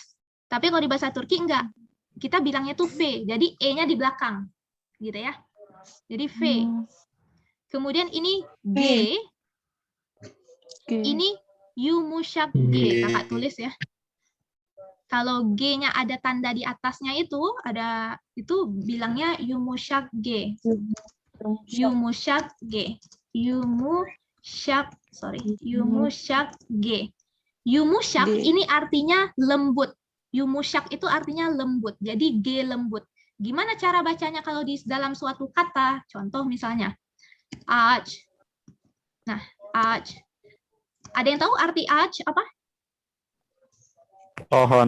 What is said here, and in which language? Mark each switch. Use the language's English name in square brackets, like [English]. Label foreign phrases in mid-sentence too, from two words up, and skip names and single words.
[Indonesian] Tapi kalau di bahasa Turki enggak, kita bilangnya tuh V, jadi E-nya di belakang, gitu ya. Jadi V. Kemudian ini G, ini yumuşak G, kakak tulis ya. Kalau G-nya ada tanda di atasnya itu bilangnya yumuşak G. Yumuşak G. Yumuşak G. Yumuşak ini artinya lembut. Yumuşak itu artinya lembut. Jadi G lembut. Gimana cara bacanya kalau di dalam suatu kata? Contoh misalnya ağaç. Nah, ağaç. Ada yang tahu arti ağaç apa? Pohon.